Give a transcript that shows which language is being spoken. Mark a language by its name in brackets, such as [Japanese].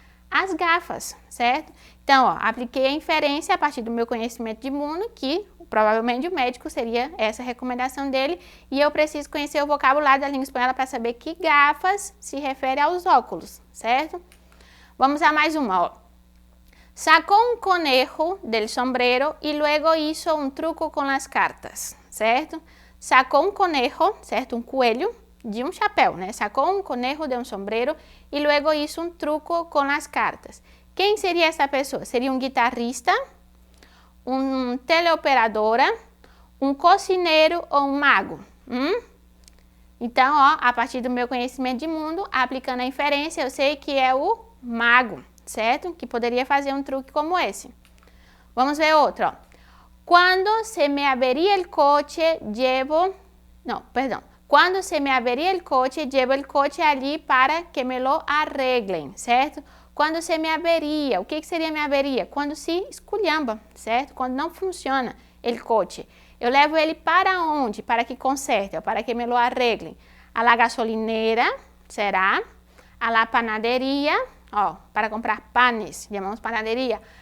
[Portuguese] As gafas, certo? Então, ó, apliquei a inferência a partir do meu conhecimento de mundo que provavelmente o médico seria essa a recomendação dele, e eu preciso conhecer o vocabulário da língua espanhola para saber que gafas se refere aos óculos, certo? Vamos a mais uma, ó. [Spanish] Sacó un conejo del sombrero y luego hizo un truco con las cartas, certo? [Portuguese] Sacó um conejo, certo? Um coelho de um chapéu, né? [Spanish] Sacó um conejo de um sombrero e luego hizo um truco com as cartas. [Portuguese] Quem seria essa pessoa? Seria um guitarrista, um teleoperadora, um cozinheiro ou um mago? Então, ó, a partir do meu conhecimento de mundo, aplicando a inferência, eu sei que é o mago, certo? Que poderia fazer um truque como esse. Vamos ver outro, ó. [Spanish] Quando se me averia el coche, llevo... [Portuguese] Não, perdão. [Spanish] Quando se me averia el coche, llevo el coche ali para que me lo arreglem, certo? [Portuguese] Quando se me averia, o que seria me averia? Quando se esculhamba, certo? Quando não funciona el coche. Eu levo ele para onde? Para que conserte, para que me lo arreglem. A la gasolinera, será? A la panaderia, ó, para comprar panes, chamamos panaderia.